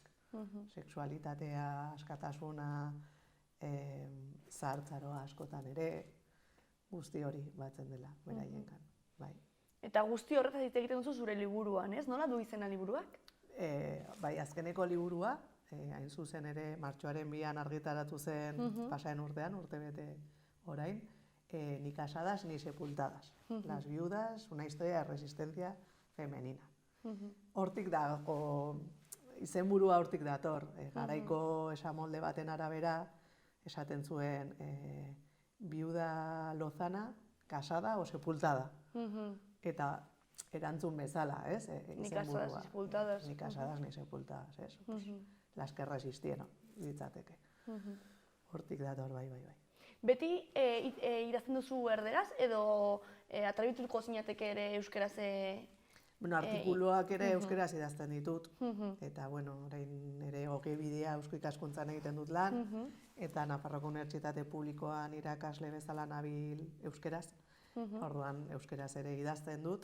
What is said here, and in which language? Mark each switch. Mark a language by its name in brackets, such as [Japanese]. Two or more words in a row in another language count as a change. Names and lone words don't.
[Basque] Sexualitatea, askatasuna, zahartzaroa askotan ere, guzti hori batzen dela, beraiengan. Eta guzti horretaz hitz egiten duzu zure liburuan, ez? Nola du izena liburuak? Bai, azkeneko liburua, hain zuzen ere martxoaren 2an argitaratu zen pasaren urtean, urtebete orain, [Spanish] Ni casadas ni sepultadas. Las viudas, una historia de resistencia femenina. [Basque] Hortik dago, izenburua hortik dator. Garaiko esamolde baten arabera, esaten zuen [Spanish] viuda lozana, casada o sepultada. [Basque] Eta erantzun bezala, ez? [Spanish] Ni casadas ni sepultadas. Ni casadas ni sepultadas, ez? Las que resistieron, [Basque] ditzateke. Hortik dator, bai. Beti idazten duzu erderaz, edo atrabituko zinateke ere euskaraz? Artikuluak ere euskaraz idazten ditut, eta, orain ere bidea eusko ikaskuntzan egiten dut lan, eta Nafarroako Unibertsitate Publikoan irakasle bezala nabil euskaraz, orduan euskaraz ere idazten dut.